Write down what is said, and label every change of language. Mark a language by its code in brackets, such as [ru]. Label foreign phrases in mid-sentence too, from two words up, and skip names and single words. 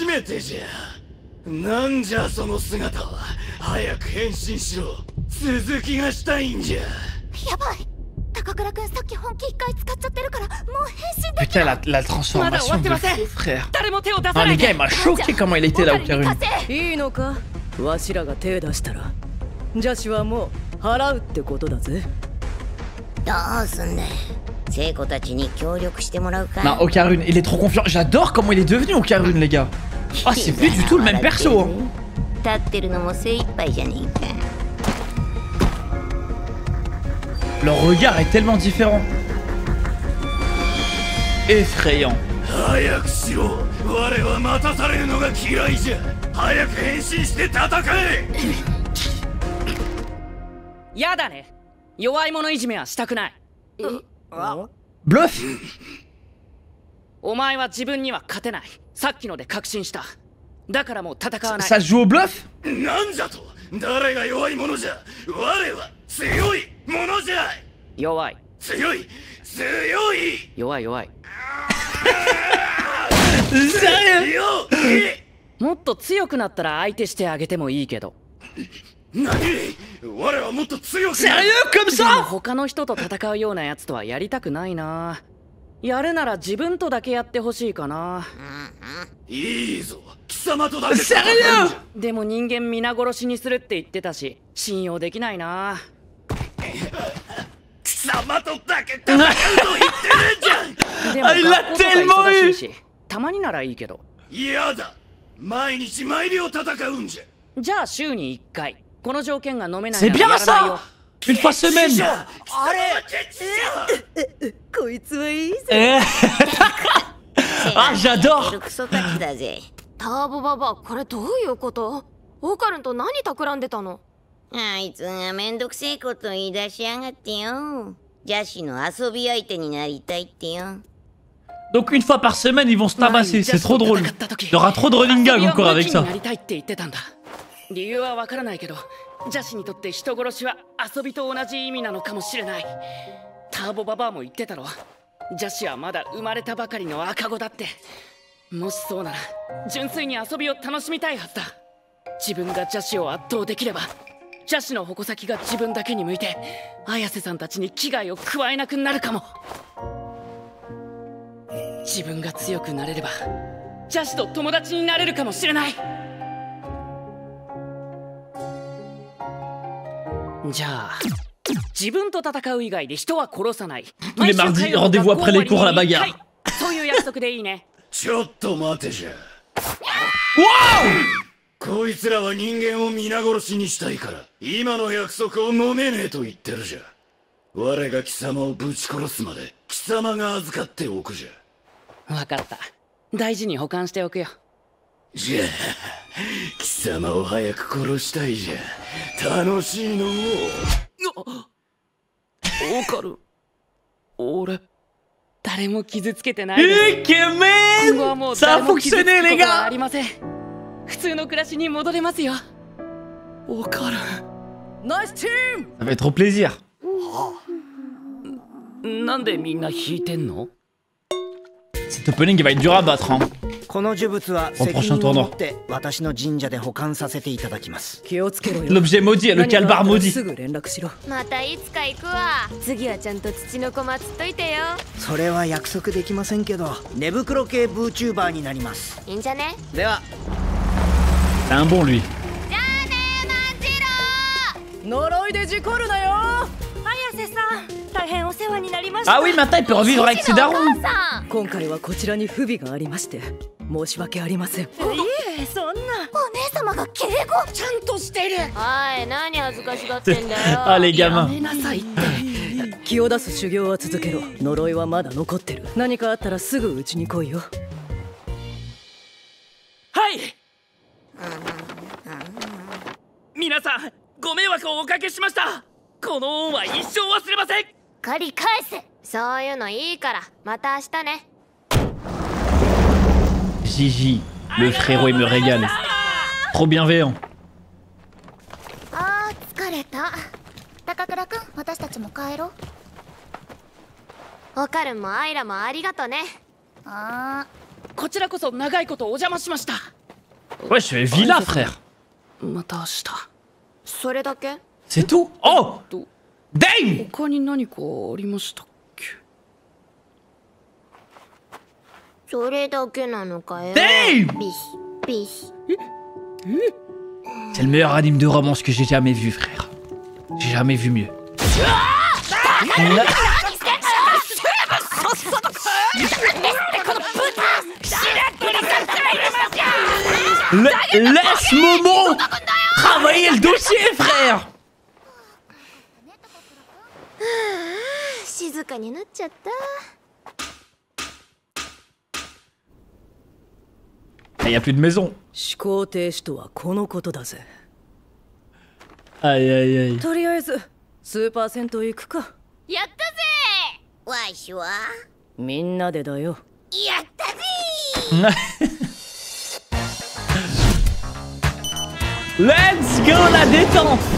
[fr] Putain, la transformation de fou, frère. Non, les gars, il m'a choqué comment il était là, Okarun. [ja] わしらが手出したら女子はもう払うってことだぜ。どうすんだよ。聖子たちに協力してもらうか。 [fr] Non, Okarun, il est trop confiant. J'adore comment il est devenu Okarun, les gars. Ah, c'est plus du tout le même perso. Hein. [ja] 立ってるのも精一杯じゃねえか。 [fr] Leur regard est tellement différent. Effrayant. [ja] やだね。弱い者いじめはしたくない。 [fr] Bluff. [ja] お前は自分には勝てない。さっきので確信した。だからもう戦わない。 [fr] Ça se joue au bluff? [ja] なんじゃと。誰が弱い者じゃ。我は強い者じゃ。弱い。強い。強い。弱い弱い。 [fr] Sérieux? [ja] もっと強くなったら相手してあげてもいいけど。何？我はもっと強く。 [fr] Sérieux comme ça? [ja] 他の人と戦うようなやつとはやりたくないな。やるなら自分とだけやってほしいかな。いいぞ。貴様とだけ。 [fr] Sérieux? [ja] でも人間皆殺しにするって言ってたし、信用できないな。貴様とだけ戦うと言ってるじゃん。でも学校とか忙しいし、たまにならいいけど。嫌だ。毎日毎秒戦うんじゃ。じゃあ週に1回。この条件が飲めない [fr] C'est [ja] なら [fr] bien [ja] やらないよ。 [fr] ça! Une fois semaine! [ja] あれこいつはいいぜ。 [fr] Ah, j'adore! [ja] クソたちだぜ。ターボババ、これどういうこと？オカルンと何企んでたの？あいつがめんどくせえこと言い出しやがってよ。邪師の遊び相手になりたいってよ。 [fr] Donc une fois par semaine, ils vont se tabasser. C'est trop drôle. Il y aura trop de [en] running gag [fr] encore avec ça. [ja] 理由はわからないけど、邪師にとって人殺しは遊びと同じ意味なのかもしれない。ターボババアも言ってたろ。邪師はまだ生まれたばかりの赤子だって。もしそうなら純粋に遊びを楽しみたいはずだ。自分が邪師を圧倒できれば、邪師の矛先が自分だけに向いて、綾瀬さんたちに危害を加えなくなるかも。自分が強くなれれば邪視と友達になれるかもしれない。じゃあ自分と戦う以外で人は殺さない。 [fr] Tous les mardis, rendez-vous après les cours à la bagarre. [ja] そういう約束でいいね。ちょっと待てじゃ。 Wow! こいつらは人間を皆殺しにしたいから今の約束を飲めねえと言ってるじゃ。我が貴様をぶち殺すまで貴様が預かっておくじゃ。分かった。大事に保管しておくよ。じゃあ貴様を早く殺したいじゃ。楽しいの。オカル、俺誰も傷つけてないです。 [fr] Ikemen! [ja] 今後はもう [fr] Ça [ja] 誰 [fr] a [ja] も傷つく [fr] fonctionné, [ja] こ [fr] les [ja] とはあ [fr] gars! [ja] りません。普通の暮らしに戻れますよ。オカル、ナイスチーム。 [fr] Ça va être trop plaisir. [ja] なんでみんな引いてんの？ [fr] Cet opening il va être dur à battre, hein. [ja] この呪物は責任を持って私の神社で保管させていただきます。気をつけろよ。 [fr] L'objet maudit, le calbar maudit. [ja] すぐ連絡しろ。またいつか行くわ。次はちゃんと土の子祀っといてよ。それは約束できませんけど、寝袋系ブーチューバーになります。いいんじゃね。では。 [fr] C'est un bon lui. [ja] じゃあね、マンジロー。呪いで事故るなよ。綾瀬さん、大変お世話になりました。 [fr] Ah oui, maintenant il peut revivre avec ses darons. [ja] 今回はこちらに不備がありまして申し訳ありません。いえ、そんな。お姉様が敬語ちゃんとしてる。はい、何恥ずかしがってんだよ。 [fr] Ah les gamins. [ja] やめなさいって。気を出す修行は続けろ。呪いはまだ残ってる。何かあったらすぐうちに来いよ。はい。皆さんご迷惑をおかけしました。この恩は一生忘れません。借り返せ。そういうのいいからまた明日ね。 [fr] Gigi, le frérot il me régale. Trop bienveillant. [ja] あー疲れた。高倉くん、私たちも帰ろう。オカルンもアイラもありがとね。あー、こちらこそ長いことお邪魔しました。 [fr] Ouais, je fais Villa, frère. [ja] また明日。それだけ？ [fr] C'est tout? Oh! Damn! [ja] 他に何かありましたっけ？それだけなのかよ。 Damn! ビシビシ。 [fr] C'est le meilleur anime de romance que j'ai jamais vu, frère. J'ai jamais vu mieux. Laisse Momo travailler le dossier, frère. [ja] 静かになっちゃった。 [fr] Il n'y a plus de maison. [ja] 思考停止とはこのことだぜ。 [fr] Aïe aïe aïe. [ja] とりあえずスーパー銭湯行くか。やったぜ。わしはみんなでだよ。やったぜ [en] Let's go [fr] la détente.